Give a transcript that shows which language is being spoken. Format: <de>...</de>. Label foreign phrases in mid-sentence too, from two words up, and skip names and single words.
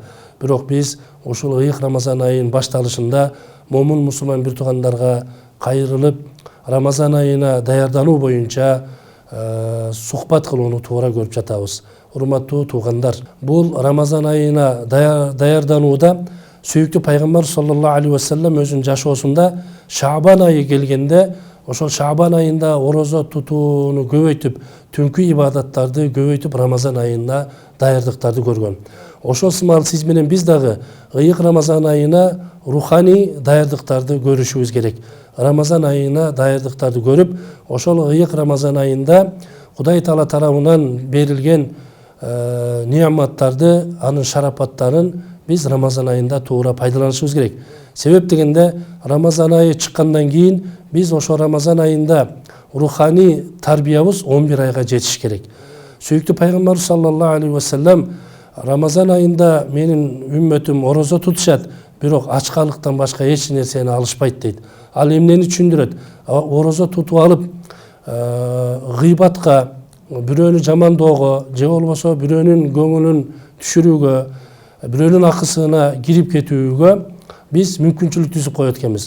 <ky>Бирок биз ушул ыйык Рамазан айынын башталышында момун мусулман бир туугандарга кайрылып, Рамазан айына даярдануу боюнча сухбат кылууну туура көрүп жатабыз. Урматтуу туугандар, бул Рамазан айына даярданууда сүйүктүү пайгамбар</ky> <ar>صلى الله عليه وسلم</ar> <ky>өзүнүн жашоосунда Шаабан айы келгенде ошол Шаабан айында орозо тутууну көбөйтүп, түнкү ибадаттарды көбөйтүп Рамазан айына даярдыктарды көргөн. Ошол сымал сиз менен биз дагы ыйык Рамазан айына руханий даярдыктарды көрүшүбүз керек. Рамазан айына даярдыктарды көрүп, ошол ыйык Рамазан айында Кудай Таала тарабынан берилген неаматтарды, анын шарапаттарын биз Рамазан айында туура пайдаланышыбыз керек. Себеп дегенде Рамазан айы чыккандан кийин биз ошо Рамазан айында руханий тарбиябыз 11 айга жетиш керек. Сүйүктүү пайгамбар</ky> <ar>صلى الله عليه وسلم</ar> <ky>Рамазан айында менин үммөтүм орозо тутушат, бирок ачкалыктан башка эч нерсени алышпайт дейт. Ал эмнени түшүндүрөт? Орозо тутуп алып гыйбатка, бирөөнү жамандоого, же болбосо бирөөнүн көңүлүн түшүрүүгө, бирөөнүн акысына кирип кетүүгө биз мүмкүнчүлүк түзүп коет экенбиз.</ky>